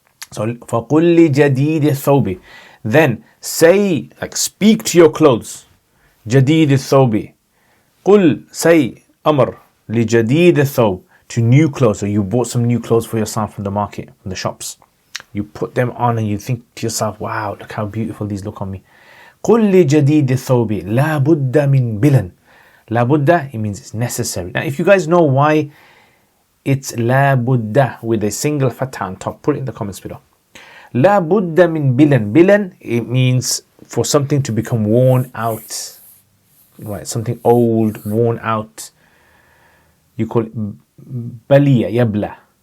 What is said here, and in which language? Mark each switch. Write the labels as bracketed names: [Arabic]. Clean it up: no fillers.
[English] So [Arabic] فَقُلْ لِجَدِيدِ الثَّوْبِ. [English] Then say, like speak to your clothes. [Arabic] جديد الثوب. قل, [English] say, [Arabic] أمر لجديد الثوب, [English] to new clothes. So you bought some new clothes for yourself from the market, from the shops. You put them on and you think to yourself, wow, look how beautiful these look on me. [Arabic] قل لجديد الثوب لا بد من بلن. [English] لا بد, it means it's necessary. Now if you guys know why it's لا بد with a single fatha on top, put it in the comments below. [Arabic] لا بد من بلن. [English] بلن, it means for something to become worn out. Right, something old, worn out. You call it بلية, يبلى.